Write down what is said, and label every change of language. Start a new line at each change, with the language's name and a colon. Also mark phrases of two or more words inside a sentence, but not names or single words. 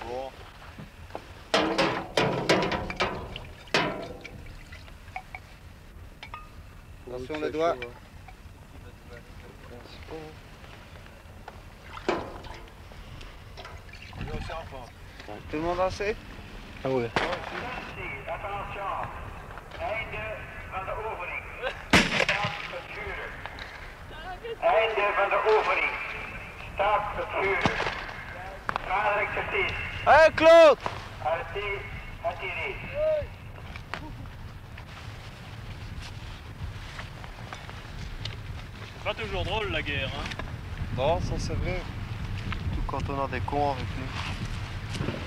French: Attention les doigts. Tout le monde assez? Ah ouais. Attention,
Dutch: einde van de oefening. Start het vuren. Einde van de oefening. Start het vuren. Dadelijk gezien.
French: Hé Claude! Arrêtez, attirez. C'est pas toujours drôle la guerre, hein? Non, ça c'est vrai. Tout quand on a des cons avec nous.